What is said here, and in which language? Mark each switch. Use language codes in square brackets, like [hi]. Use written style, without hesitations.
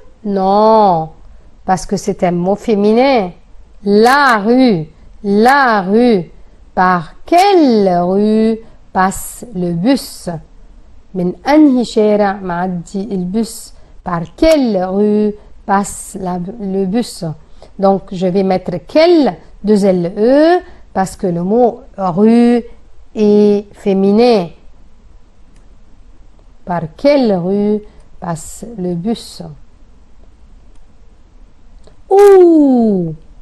[fr] Non, parce que c'est un mot féminin. La rue, la rue. Par quelle rue passe le bus? [ar] من أنهي شارع معدي البus? [fr] Par quelle rue passe le bus? Donc, je vais mettre quelle, deux L-E, parce que le mot rue est féminin. Par quelle rue passe le bus? Où?